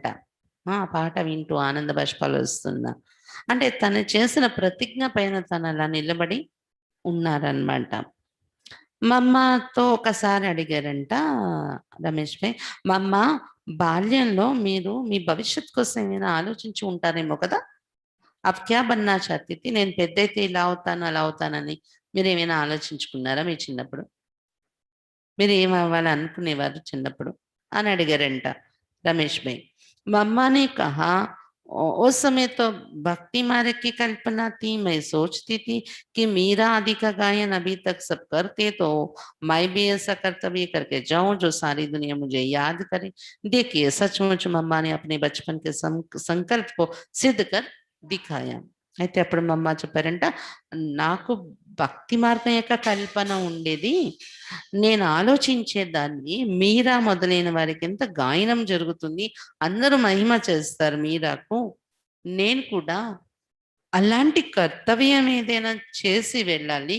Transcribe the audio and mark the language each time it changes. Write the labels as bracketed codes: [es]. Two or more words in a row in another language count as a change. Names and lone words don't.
[te] ఆ పాట వింటూ ఆనంద బాష్పాలు వస్తున్నా. అంటే తను చేసిన ప్రతిజ్ఞ పైన తను అలా నిలబడి ఉన్నారనమాట. మమ్మతో ఒకసారి అడిగారంట రమేష్ భాయ్, "మమ్మ, బాల్యంలో మీరు మీ భవిష్యత్తు కోసం ఏమైనా ఆలోచించి ఉంటారేమో కదా! [hi] आप क्या बनना चाहती थी? [te] నేను పెద్దయితే ఇలా అవుతాను, అలా అవుతానని మీరేమైనా ఆలోచించుకున్నారా మీ చిన్నప్పుడు? మీరేమవ్వాలి అనుకునేవారు చిన్నప్పుడు?" అని అడిగారంట రమేష్ భాయ్. [hi] मम्मा ने कहा, उस समय तो भक्ति मार्ग की कल्पना थी, मैं सोचती थी कि मीरा आदि का गायन अभी तक सब करते तो मैं भी ऐसा कर्तव्य करके जाऊं जो सारी दुनिया मुझे याद करे. देखिए सचमुच मम्मा ने अपने बचपन के संकल्प को सिद्ध कर दिखाया. [te] అయితే అప్పుడు మమ్మ చెప్పారంట, నాకు భక్తి మార్గం యొక్క కల్పన ఉండేది. నేను ఆలోచించేదాన్ని మీరా మొదలైన వారికెంత గాయనం జరుగుతుంది. అందరూ మహిమ చేస్తారు మీరాకు. నేను కూడా అలాంటి కర్తవ్యం ఏదైనా చేసి వెళ్ళాలి.